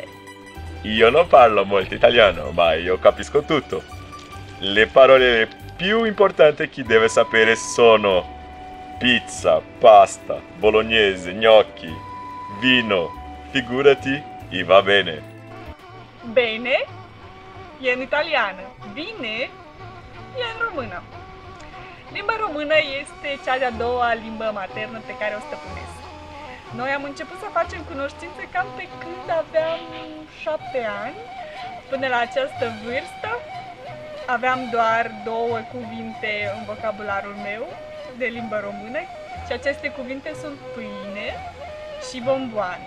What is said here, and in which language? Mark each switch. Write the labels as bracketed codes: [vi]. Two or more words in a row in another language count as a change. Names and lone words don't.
[it] Io non parlo molto italiano, ma io capisco tutto. Le parole più importanti che deve sapere sono pizza, pasta, bolognese, gnocchi, vino, figurati e va bene. [ro] Bene e în italiană, bine e în română. Limba română este cea de-a doua limbă maternă pe care o stăpânesc. Noi am început să facem cunoștințe cam pe când aveam 7 ani. Până la această vârstă aveam doar 2 cuvinte în vocabularul meu de limbă română și aceste cuvinte sunt pâine și bomboane.